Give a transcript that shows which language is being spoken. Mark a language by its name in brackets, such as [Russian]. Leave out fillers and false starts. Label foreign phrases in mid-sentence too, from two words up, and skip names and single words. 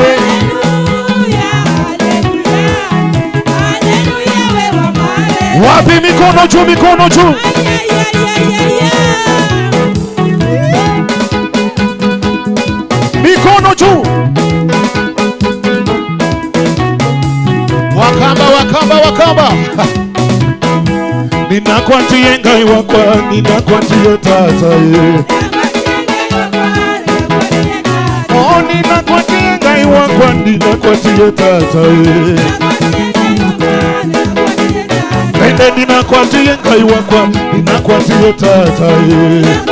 [Swahili] Wapi mikono juu, mikono juu. Mikono juu. [Kamba] Wakamba, wakamba, wakamba. Ninakwatie ngai wakwa, ninakwatie tata ye. Oh, ninakwatie ngai wakwa, ninakwatie tata ye. Ende ninakwatie ngai wakwa, ninakwatie tata ye.